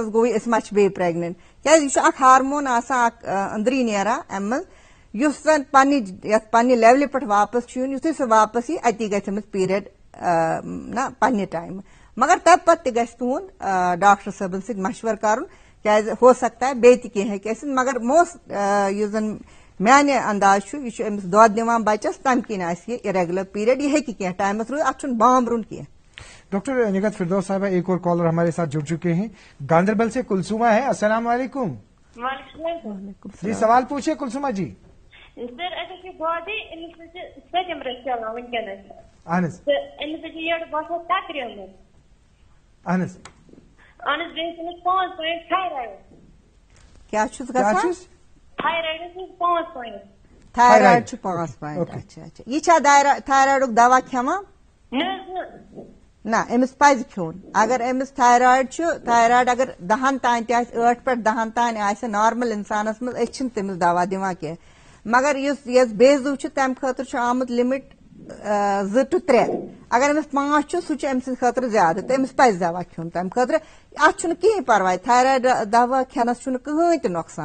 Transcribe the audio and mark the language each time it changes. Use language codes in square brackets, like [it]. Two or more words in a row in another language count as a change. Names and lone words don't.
[ks] حظ گوٚو أسۍ ما چھِ بیٚیہِ پریگننٹ کیازِ یہِ چھُ اکھ ہارمون آسان اکھ أنٛدری نیران امہِ منٛز یُس زن پننہِ لیولہِ پٮ۪ٹھ واپس چھُ یُن یُتھُے سُہ واپس یی اتی گژھِ أمِس پیٖریڈ نہ پننہِ ٹایمہٕ مگر تمہِ پتہٕ تہِ گژھِ تُہُنٛد ڈاکٹر صٲبن سۭتۍ مشور کرُن کیازِ [ur] ہو سکتا ہے [ks] بیٚیہِ تہِ کینٛہہ ہیٚکہِ ٲسِتھ مگر یُس زن میانہِ انداز چھُ یہِ چھُ أمِس دۄد دِوان بچس تمہِ کِنۍ آسہِ یہِ اِریگولر پیٖریڈ یہِ ہیٚکہِ کینٛہہ ٹایمس روٗزِتھ اتھ چھُنہٕ بامبرُن کینٛہہ [ur] ڈاکٹر نگہت فردوس صاحبہ ایک اور کالر ہمارے ساتھ جڑ چکے ہیں گاندربل سے کلثومہ ہے السلام علیکم جی سوال پوچھیے کلثومہ جی [ks] سر اگر دودے أمِس سٔتِم رٮ۪تھ چلان وٕنکیٚنس اہن حظ تہٕ أمِس چھِ یٔڈ باسان تقریٖمٕژ اہن حظ اہن حظ بیٚیہِ چھِ أمِس 5 پویِنٹ تھایرایڈ کیٛاہ چھُس گژھان تھایرایڈس چھِ 5 پویِنٹ تھایرایڈ چھُ 5 پویِنٹ اچھا اچھا یہِ چھا تھایرایڈُک دوا کھٮ۪وان نہ أمِس پزِ کھیوٚن اگر أمِس تھایرایڈ چھُ تھایرایڈ اگر 10 تانۍ تہِ آسہِ 8 پٮ۪ٹھ 10 تانۍ آسہِ نارمل انسانس منٛز أسۍ چھِنہٕ تٔمِس دوا دِوان کینٛہہ مگر یۄس بیزو چھُ تمہِ خٲطرٕ چھُ آمُت لِمِٹ 2 to 3 اگر أمِس 5 چھُ سُہ چھُ أمۍ سٕنٛدِ خٲطرٕ زیادٕ تہٕ أمِس پزِ دوا کھیوٚن تمہِ خٲطرٕ اتھ چھُنہٕ کِہینۍ پرواے تھایرایڈ دوا کھٮ۪نس چھُنہٕ کٕہٕنۍ تہِ نۄقصان